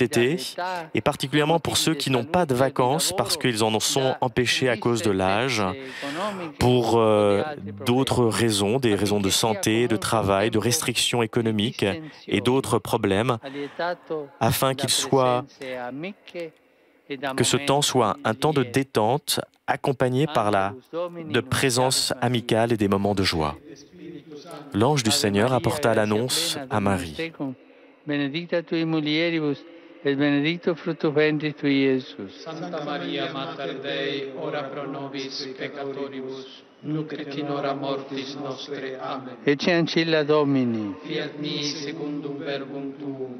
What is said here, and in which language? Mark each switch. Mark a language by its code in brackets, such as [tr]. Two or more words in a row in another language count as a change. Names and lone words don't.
[fr] été, et particulièrement pour ceux qui n'ont pas de vacances parce qu'ils en sont empêchés à cause de l'âge, pour d'autres raisons, des raisons de santé, de travail, de restrictions économiques et d'autres problèmes, afin que ce temps soit un temps de détente accompagné par de présence amicale et des moments de joie. L'ange du Seigneur apporta l'annonce à Marie. [la] Benedicta tui mulieribus, et benedictus fructus ventris tui, Iesus. Santa Maria, Mater Dei, ora pro nobis peccatoribus, nunc et in hora mortis nostre. Amen. Ecce ancilla Domini. Fiat mi secundum verbum tuum.